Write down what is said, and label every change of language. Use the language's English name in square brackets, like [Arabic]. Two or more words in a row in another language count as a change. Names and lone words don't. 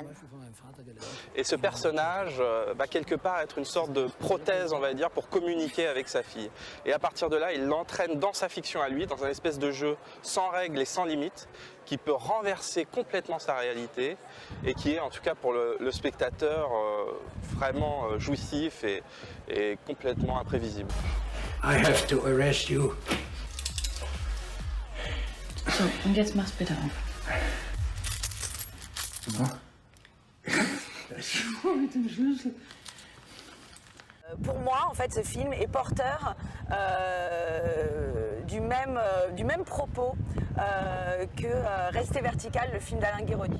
[French] Et ce personnage va quelque part être une sorte de prothèse, on va dire, pour communiquer avec sa fille. Et à partir de là, il l'entraîne dans sa fiction à lui, dans un espèce de jeu sans règles et sans limites, qui peut renverser complètement sa réalité et qui est, en tout cas pour le spectateur, vraiment jouissif et complètement imprévisible. [English] I have to arrest you. [German] So, und jetzt mach's bitte auf. [French] Pour moi, en fait, ce film est porteur du même propos que Rester vertical, le film d'Alain Guiraudy.